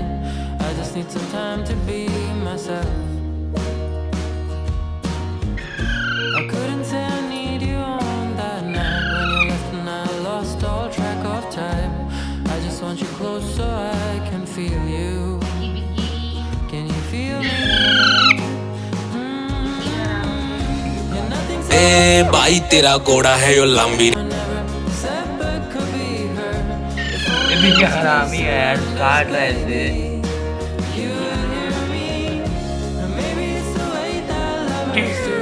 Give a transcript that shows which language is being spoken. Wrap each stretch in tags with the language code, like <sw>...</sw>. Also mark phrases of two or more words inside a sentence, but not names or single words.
<en>I just need some time to be myself. I couldn't say I need you on that night when you left and I lost all track of time. I just want you close so I can feel you. Can you feel me? Yeah, nothing says</en> <hi>ए भाई तेरा घोड़ा है यो लंबी</hi> <en>I never said but could be heard.</en> <hi>ये भी क्या हरामी है यार, काट रहा है इसे।</hi> <en>You hear me? Maybe it's the way that lovers do.</en>